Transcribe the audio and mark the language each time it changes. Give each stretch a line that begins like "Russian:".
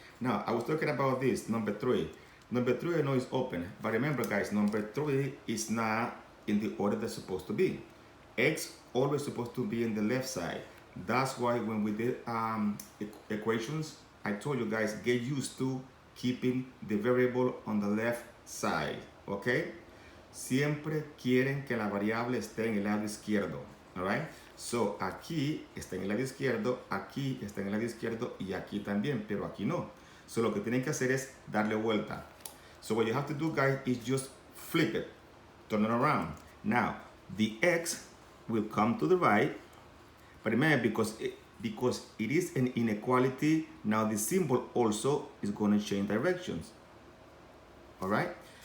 English: Now, I was talking about this, number 3. Number 3 I know is open, but remember, guys, number 3 is not in the order that's supposed to be. X always supposed to be in the left side. That's why when we did equations, I told you guys, get used to keeping the variable on the left side, okay?
Spanish: Siempre quieren que la variable esté en el lado izquierdo,
English: all right?
Spanish: So, aquí está en el lado izquierdo, aquí está en el lado izquierdo y aquí también, pero aquí no. So, lo que tienen que hacer es darle vuelta.
English: So, what you have to do, guys, is just flip it, turn it around. Now, the X will come to the right, but remember, because it is an inequality, now the symbol also is going to change directions, all right?